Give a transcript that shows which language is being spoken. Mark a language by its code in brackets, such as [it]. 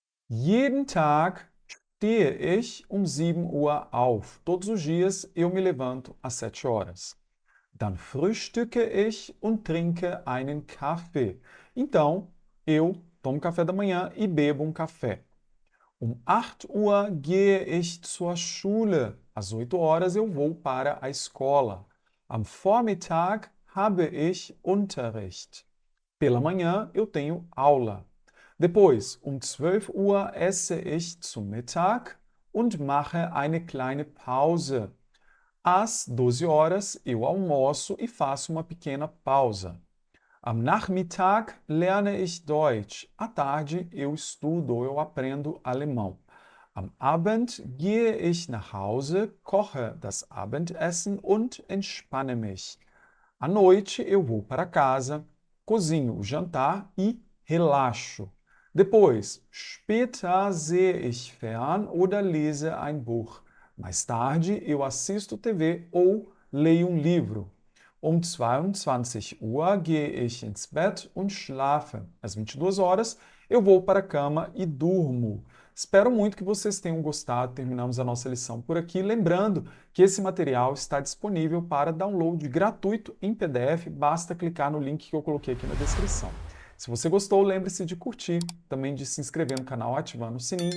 [de] Jeden Tag stehe ich 7 Uhr auf. [pt] Todos os dias eu me levanto às 7 horas. [de] Dann frühstücke ich und trinke einen Kaffee. [pt] Então, eu tomo café da manhã e bebo um café. [de] 8 Uhr gehe ich zur Schule. [pt] Às 8 horas eu vou para a escola. [de] Am Vormittag habe ich Unterricht. [pt] Pela manhã eu tenho aula. Depois, [de] 12 Uhr esse ich zum Mittag und mache eine kleine Pause. [pt] Às 12 horas eu almoço e faço uma pequena pausa. [de] Am Nachmittag lerne ich Deutsch. [pt] À tarde eu estudo ou eu aprendo alemão. [de] Am Abend gehe ich nach Hause, koche das Abendessen und entspanne mich. [pt] À noite eu vou para casa, cozinho o jantar e relaxo. Depois, [de] später sehe ich fern oder lese ein Buch. [pt] Mais tarde eu assisto TV ou leio um livro. [de] Um 22 Uhr gehe ich ins Bett und schlafe. [pt] Às 22 horas, eu vou para a cama e durmo. Espero muito que vocês tenham gostado. Terminamos a nossa lição por aqui. Lembrando que esse material está disponível para download gratuito em PDF. Basta clicar no link que eu coloquei aqui na descrição. Se você gostou, lembre-se de curtir, também de se inscrever no canal ativando o sininho.